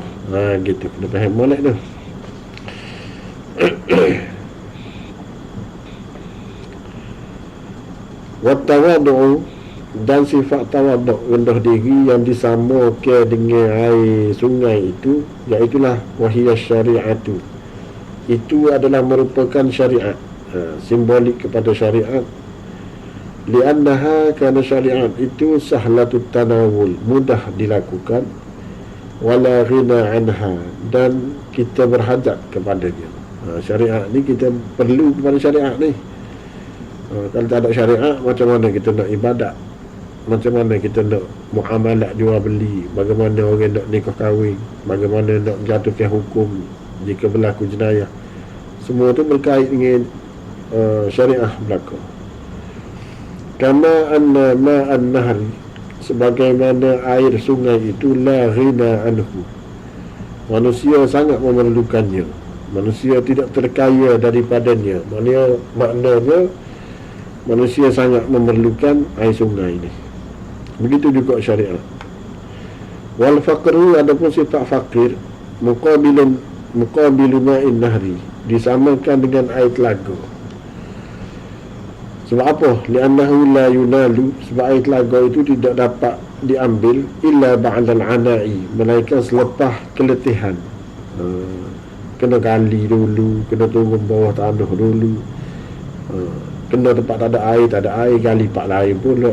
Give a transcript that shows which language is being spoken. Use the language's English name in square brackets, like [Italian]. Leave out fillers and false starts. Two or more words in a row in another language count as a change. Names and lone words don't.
[Malay] Gitu, kena faham molek tu. Wattawadu, dan sifat tawaduk, rendah diri yang disamakan dengan air sungai itu, iaitulah [Arabic] وهي الشريعة, [Malay] itu adalah merupakan syariat, simbolik kepada syariat. Li'annaha, kerana syariat itu [Arabic] سهلة التناول, [Malay] mudah dilakukan, [Arabic] ولا غنى عنها, [Malay] dan kita berhajat kepadanya. Syariat ni kita perlu kepada syariat ni. Kalau tak ada syariat, macam mana kita nak ibadat, macam mana kita nak muamalat jual beli, bagaimana orang nak nikah kahwin, bagaimana nak jatuhkan hukum jika berlaku jenayah. Semua tu berkait dengan syariah berlaku. [Arabic] كما أن ماء النهر, [Malay] sebagaimana air sungai itu [Arabic] لا غنى عنه, [Malay] manusia sangat memerlukannya, manusia tidak terkaya daripadanya. Maknanya manusia sangat memerlukan air sungai ini. Begitu juga syariat. [Arabic] والفقر, [Malay] adapun sifat fakir, [Arabic] مقابل ماء النهر, [Malay] disamakan dengan air telaga. Sebab apa? [Arabic] لأنه لا ينال, [Malay] sebab air telaga itu tidak dapat diambil [Arabic] إلا بعد العناء, [Malay] melainkan selepas keletihan. Kena gali dulu, kena turun bawah tanah dulu, kena tempat tak ada air, gali pak lain pula.